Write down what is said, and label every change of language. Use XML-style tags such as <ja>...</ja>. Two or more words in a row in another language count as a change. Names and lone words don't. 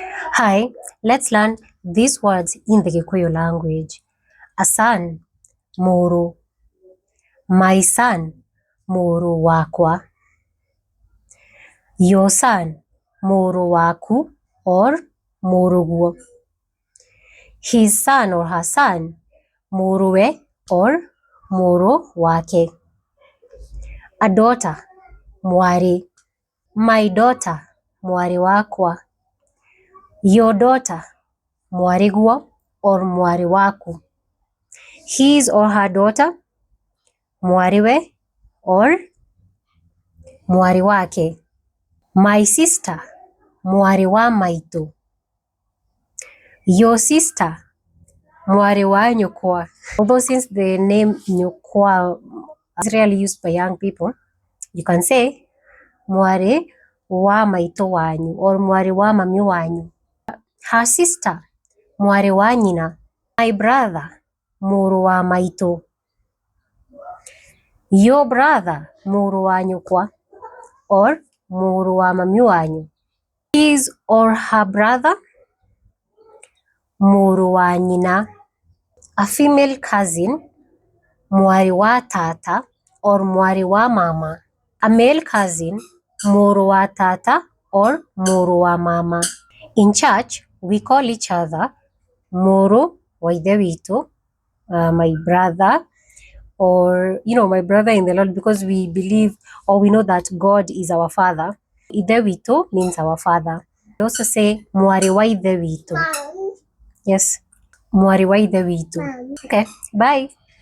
<en>Hi, let's learn these words in the Kikuyu language. A son, muru. My son,</en> <ki>muru wakwa.</ki> <en>Your son,</en> <ki>muru waku or muruguo.</ki> <en>His son or her son, muruwe or</en> <ki>muru wake.</ki> <en>A daughter, mwari. My daughter,</en> <ki>mwari wakwa.</ki> <en>Your daughter, mwariguo or</en> <ki>mwari waku.</ki> <en>His or her daughter, mwariwe or</en> <ki>mwari wake.</ki> <en>My sister,</en> <ki>mwari wa maitu.</ki> <en>Your sister,</en> <ki>mwari wa nyukwa.</ki> <en>Although since the name nyukwa is rarely used by young people, you can say</en> <ki>mwari wa maitu wanyu</ki> <en>or</en> <ki>mwari wa mami wanyu.</ki> <en>Her sister,</en> <ki>mwari wa nyina.</ki> <en>My brother,</en> <ki>muru wa maitu.</ki> <en>Your brother,</en> <ki>muru wa nyukwa or muru wa mami wanyu.</ki> <en>His or her brother,</en> <ki>muru wa nyina.</ki> <en>A female cousin,</en> <ki>mwari wa tata or mwari wa mama.</ki> <en>A male cousin,</en> <ki>muru wa tata or muru wa mama.</ki> <en>In church, we call each other</en> <ki>muru wa ithe witu,</ki> <en>my brother, or my brother in the Lord, because we believe or we know that God is our father.</en> <ki>Ithe witu</ki> <en>means our father. We also say</en> <ki>mwari wa ithe witu. Yes, mwari wa ithe witu.</ki> <en>Okay, bye.</en>